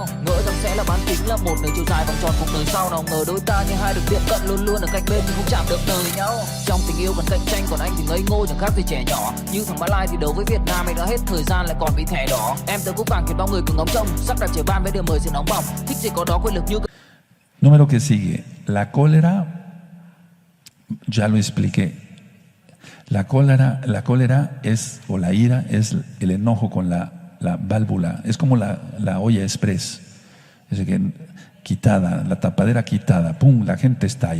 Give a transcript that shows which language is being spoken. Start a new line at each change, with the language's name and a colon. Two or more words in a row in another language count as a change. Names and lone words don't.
Vietnamese: Ngỡ rằng sẽ là bán kính, là một đường chiều dài vòng tròn cuộc đời sau. Nào ngờ đôi ta như hai đường tiệm cận luôn luôn ở cạnh bên nhưng không chạm được đời nhau. Trong tình yêu cần cạnh tranh, còn anh thì ngây ngô chẳng khác gì trẻ nhỏ. Như thằng Mã Lai thì đấu với Việt Nam, anh đã hết thời gian lại còn bị thẻ đỏ. Em tớ cúp vàng khiến bao người cứ ngóng trông, sắp đặt trời ban với điều mời sự nóng bỏng. Thích gì có đó, quyền lực như
Spanish: Número que sigue, la cólera, ya lo expliqué. La cólera es, o la ira, es el enojo con la válvula, es como la olla express, es que quitada, la tapadera quitada, pum, la gente estalla.